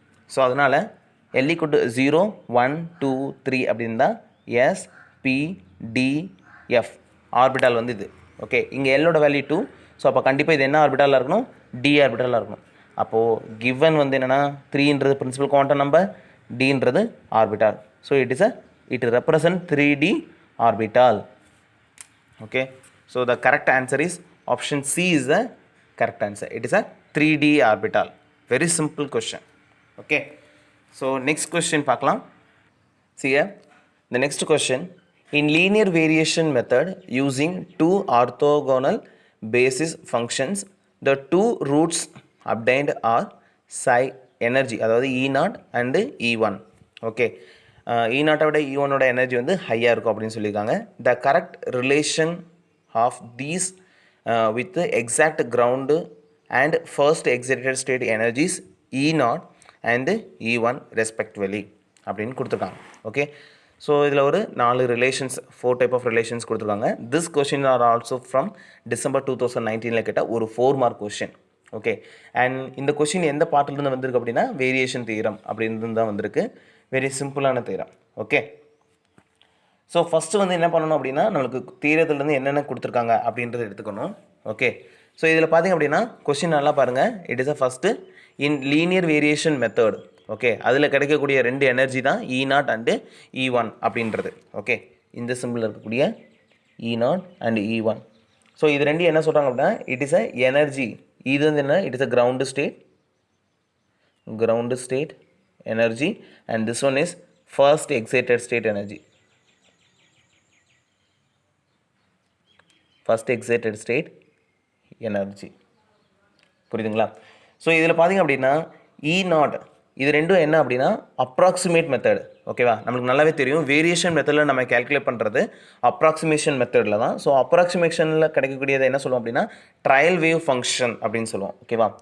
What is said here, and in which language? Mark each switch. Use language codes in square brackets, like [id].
[ta] So அதனால் L = 0 1 2 3 அப்படின்னு தான் S B D F orbital வந்து இது. ஓகே, இங்கே எல்லோட வேல்யூ 2. ஸோ அப்போ கண்டிப்பாக இது என்ன ஆர்பிட்டாலாக இருக்கணும், டி ஆர்பிட்டாலாக இருக்கணும். அப்போது கிவன் வந்து என்னென்னா 3ன்றது principal quantum number, டின்றது orbital. [en] So it represent 3D orbital. Okay, so the correct answer is option C is the correct answer. It is a 3D orbital. Very simple question. Okay, so next question [ta] பார்க்கலாம். [en] See here, the next question, in linear variation method using two orthogonal basis functions, the two roots obtained are psi energy, [ta] அதாவது [en] E0 and E1. [ta] Okay, E0 விட E1ஓட energy வந்து ஹையாக இருக்கும் அப்படின்னு சொல்லியிருக்காங்க. [en] the correct relation of these with exact ground and first excited state energies E0 and E1 respectively [ta] அப்படின்னு கொடுத்துருக்காங்க. [en] Okay, so இதில் ஒரு 4 relations, 4 type of relations கொடுத்துருக்காங்க. This question are also from December 2019 [ta] கேட்ட ஒரு 4 மார்க் கொஷின். ஓகே, அண்ட் இந்த question எந்த பார்ட்டிலேருந்து வந்திருக்கு அப்படின்னா வேரியேஷன் தியரம் அப்படின்னு தான் வந்திருக்கு. வெரி சிம்பிளான தியரம். ஓகே, ஸோ ஃபஸ்ட்டு வந்து என்ன பண்ணணும் அப்படின்னா நம்மளுக்கு தியரத்துலேருந்து என்னென்ன கொடுத்துருக்காங்க அப்படின்றத எடுத்துக்கணும். ஓகே, ஸோ இதில் பார்த்திங்க அப்படின்னா கொஷின் நல்லா பாருங்கள். [en] It is a first in linear variation method. [ta] Okay, அதில் கிடைக்கக்கூடிய 2 எனர்ஜி தான் E0 அண்டு E1 அப்படின்றது. ஓகே, இந்த சிம்பிள் இருக்கக்கூடிய E0 அண்டு E1. ஸோ இது 2 என்ன சொல்கிறாங்க அப்படின்னா [en] It is a energy. [ta] இது வந்து என்ன, it is a ground state. [en] ground state energy, and this one is first excited state energy. First excited state energy. [ta] புரியுதுங்களா? ஸோ இதில் பார்த்தீங்க அப்படின்னா இ நாட் இது ரெண்டும் என்ன அப்படின்னா அப்ராக்சிமேட் மெத்தட். ஓகேவா? நம்மளுக்கு நல்லாவே தெரியும் வேரியேஷன் மெத்தடில் நம்ம கேல்குலேட் பண்ணுறது அப்ராக்சிமேஷன் மெத்தடில் தான். ஸோ அப்ராக்சிமேஷனில் கிடைக்கக்கூடியதை என்ன சொல்லுவோம் அப்படின்னா ட்ரையல் வேவ் ஃபங்க்ஷன் அப்படின்னு சொல்லுவோம். ஓகேவா?